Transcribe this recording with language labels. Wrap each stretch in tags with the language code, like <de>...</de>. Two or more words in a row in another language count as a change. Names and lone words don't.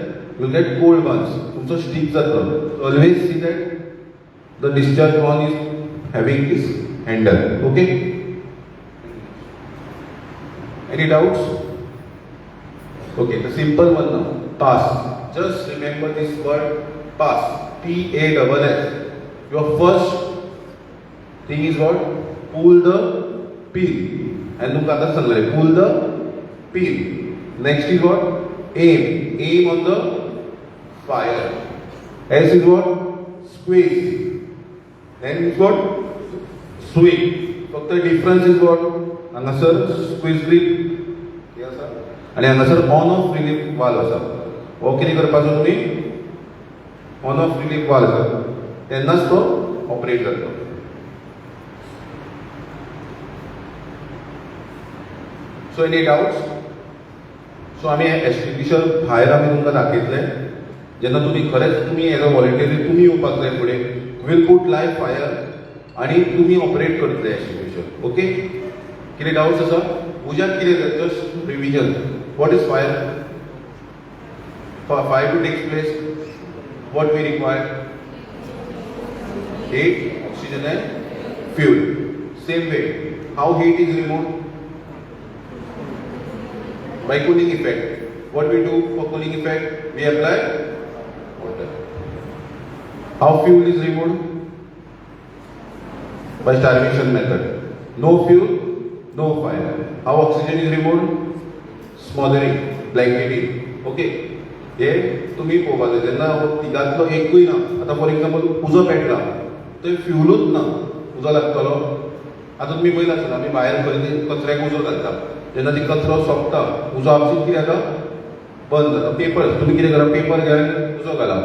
<en>you get cold burns.</en> <kok>तुमचो स्टीक जातलो.</kok> <en>always see that the discharge horn is having this handle. okay? any doubts? okay. the simple one now. pass. Just remember this word pass. PASS. Your first thing is what? Pull the pin. And</en> <kok>तुमकां आतां सांगलें</kok> <en>pull the pin. Next is what? Aim. Aim on the fire. S is what? Squeeze. Then is what? Swing. फक्त difference is what?</en> <kok>हांगासर</kok> <en>squeeze grip</en> <kok>हे आसा आनी हांगासर</kok> <en>on off relief valve</en> <kok>आसा. हो कितें करपाचो तुमी?</kok> <en>on off relief valve</en> <kok>आसा तेन्नाच तो ऑपरेट जातलो.</kok> <en>so any doubts?</en> <kok>सो आमी एक्सटिंग्विशर भायर आमी तुमकां दाखयतले जेन्ना तुमी</kok> <en>as a voluntary</en> <kok>तुमी येवपाक जाय फुडें</kok> <en>will put live fire</en> <kok>आनी तुमी ऑपरेट करतले एक्सटिंग्विशर. ओके, कितें डाउट्स आसा? उज्याक कितें जाता?</kok> <en>just revision. what is fire? For fire to take place, what we require? Heat, oxygen and fuel. Same way, how heat is removed? By cooling effect. What we do for cooling effect? We apply water. How fuel is removed? By starvation method. No fuel, no fire. How oxygen is removed? Smothering, blanketing.</en> <kok>Okay. हे तुम्ही पळोवपाक जाय. जेन्ना तिगांतलो एकूय ना, आतां</kok> <en>for example</en> <kok>उजो पेटला, थंय फ्युलूच ना, उजो लागतलो. आतां तुमी पळयला आसतना आमी भायर खंय कचऱ्याक उजो घालता, जेन्ना ती कचरो सोंपता उजो आपशीच कितें जाता? बंद जाता. पेपर तुमी कितें करा? पेपर घ्या आनी उजो घाला.</kok>